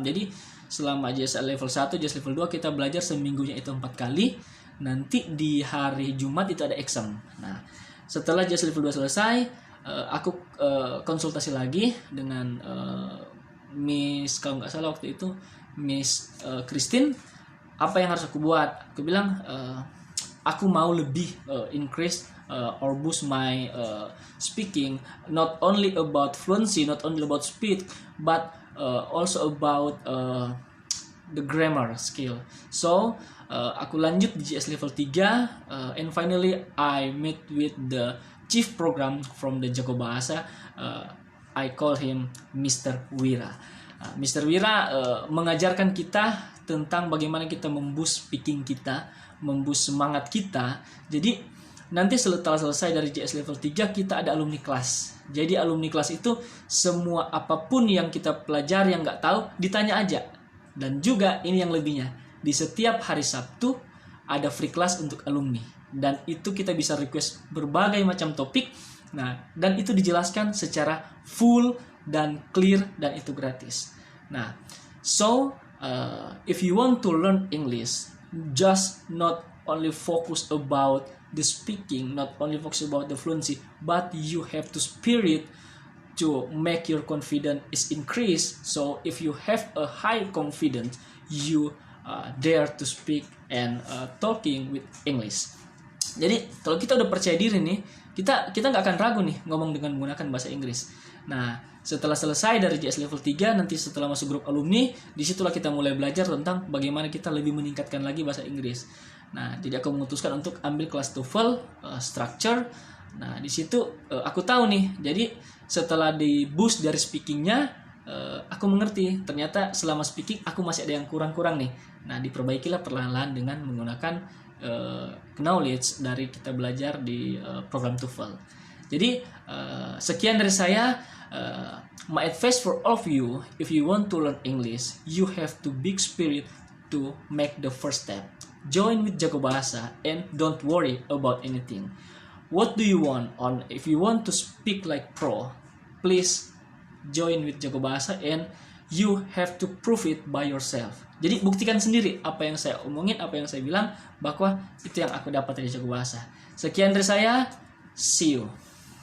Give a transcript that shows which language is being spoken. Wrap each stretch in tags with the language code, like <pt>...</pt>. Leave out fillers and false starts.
<id>Jadi selama JS level 1, JS level 2 kita belajar seminggunya itu 4 kali. Nanti di hari Jumat itu ada exam. Nah setelah JS level 2 selesai, aku konsultasi lagi dengan Miss, kalau nggak salah waktu itu Miss Christine, apa yang harus aku buat. Aku bilang aku mau lebih</id> <en>increase or boost my speaking, not only about fluency, not only about speed, but also about the grammar skill. So</en> <id>aku lanjut di</id> <en>JS level 3, and finally I met with the chief program from the Jago Bahasa. I call him</en> <id>Mr. Wira. Mr. Wira mengajarkan kita tentang bagaimana kita memboost speaking kita, memboost semangat kita. Jadi nanti setelah selesai dari JS level 3 kita ada alumni kelas. Jadi alumni kelas itu semua apapun yang kita pelajari yang nggak tahu ditanya aja. Dan juga ini yang lebihnya, di setiap hari Sabtu ada free class untuk alumni. Dan itu kita bisa request berbagai macam topik. Nah, dan itu dijelaskan secara full dan clear, dan itu gratis.</id> <en>Nah, so if you want to learn English, just not only focus about the speaking, not only focus about the fluency, but you have to spirit to make your confidence is increased. So if you have a high confidence, you dare to speak and talking with English.</en> <id>Jadi kalau kita udah percaya diri nih, kita nggak akan ragu nih ngomong dengan menggunakan bahasa Inggris. Nah setelah selesai dari JS level 3, nanti setelah masuk grup alumni, disitulah kita mulai belajar tentang bagaimana kita lebih meningkatkan lagi bahasa Inggris. Nah jadi aku memutuskan untuk ambil kelas TOEFL structure. Nah di situ aku tahu nih, jadi setelah di boost dari speakingnya, aku mengerti ternyata selama speaking aku masih ada yang kurang-kurang nih. Nah diperbaikilah perlahan-lahan dengan menggunakan knowledge dari kita belajar di program TOEFL. Jadi sekian dari saya.</id> <en>My advice for all of you, if you want to learn English, you have to big spirit to make the first step. Join with Jago Bahasa and don't worry about anything. What do you want? If you want to speak like pro, please join with Jago Bahasa, and you have to prove it by yourself.</en> <id>Jadi buktikan sendiri apa yang saya omongin, apa yang saya bilang, bahwa itu yang aku dapat dari Jago Bahasa. Sekian dari saya,</id> <en>see you.</en>